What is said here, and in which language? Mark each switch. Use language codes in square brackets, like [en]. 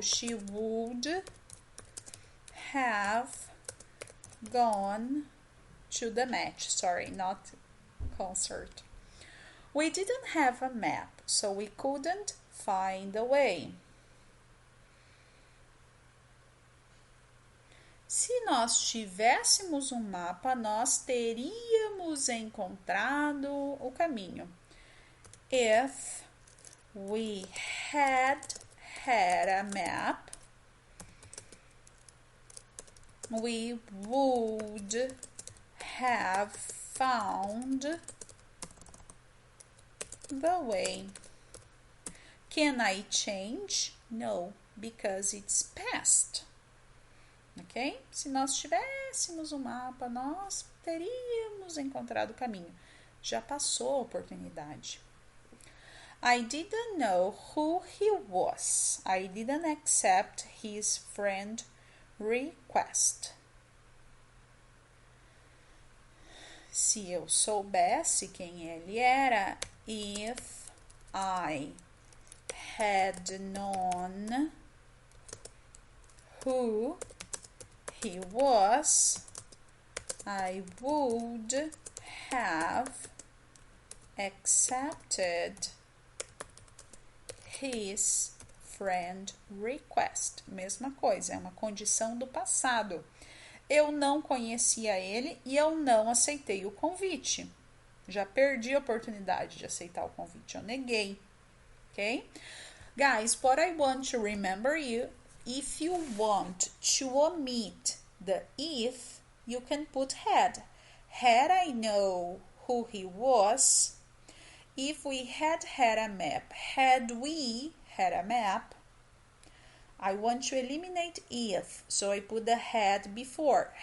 [en] She would have gone to the match. Sorry, not concert. We didn't have a map, so we couldn't find the way. [pt] Se nós tivéssemos um mapa, nós teríamos encontrado o caminho. [en] If we had a map, we would have found the way. Can I change? No, because it's past. Ok? [pt] Se nós tivéssemos um mapa, nós teríamos encontrado o caminho. Já passou a oportunidade. [en] I didn't know who he was. I didn't accept his friend request. [pt] Se eu soubesse quem ele era, [en] if I had known who he was, I would have accepted his friend request. [pt] Mesma coisa, é uma condição do passado. Eu não conhecia ele e eu não aceitei o convite. Já perdi a oportunidade de aceitar o convite, eu neguei. Ok? [en] Guys, what I want to remember you, if you want to omit the if, you can put had. Had I know who he was, if we had a map, had we had a map, I want to eliminate if, so I put the had before.